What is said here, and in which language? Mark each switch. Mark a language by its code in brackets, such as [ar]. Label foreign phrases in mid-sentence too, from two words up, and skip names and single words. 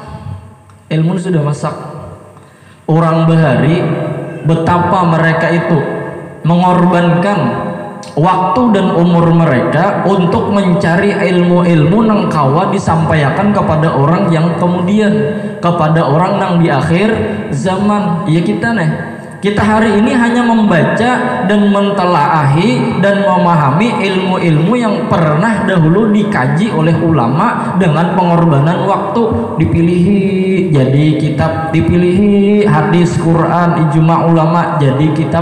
[id] Orang bahari betapa mereka itu mengorbankan waktu dan umur mereka untuk mencari ilmu-ilmu nang kawa disampaikan kepada orang yang kemudian, kepada orang nang di akhir zaman. Ya kita hari ini hanya membaca dan mentelaahi dan memahami ilmu-ilmu yang pernah dahulu dikaji oleh ulama dengan pengorbanan waktu, dipilih jadi kitab, dipilih hadis, Quran, ijma ulama jadi kitab.